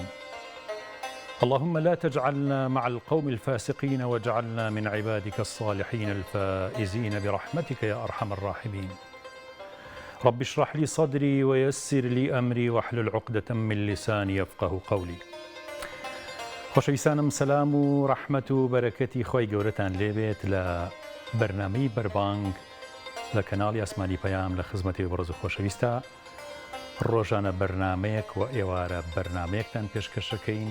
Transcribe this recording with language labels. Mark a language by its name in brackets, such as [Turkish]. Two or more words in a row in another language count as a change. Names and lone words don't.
[Arabic] اللهم لا تجعلنا مع القوم الفاسقين واجعلنا من عبادك الصالحين الفائزين برحمتك يا أرحم الراحمين. رب اشرح لي صدري ويسر لي أمري واحلل عقدة من لساني يفقه قولي. [Central Kurdish] خۆشەویستانم سەلام و ڕەحمەت و بەرەکەتی خۆی گەورەتان لێبێت لە بەرنامەی بەربانگ لە کەناڵی ئاسمانی پەیام لە خزمەتی بەڕێز و خۆشەویستە. ڕۆژانە بەرنامەیەک و ئێوارە بەرنمەیەکتان پێشکەشەکەین.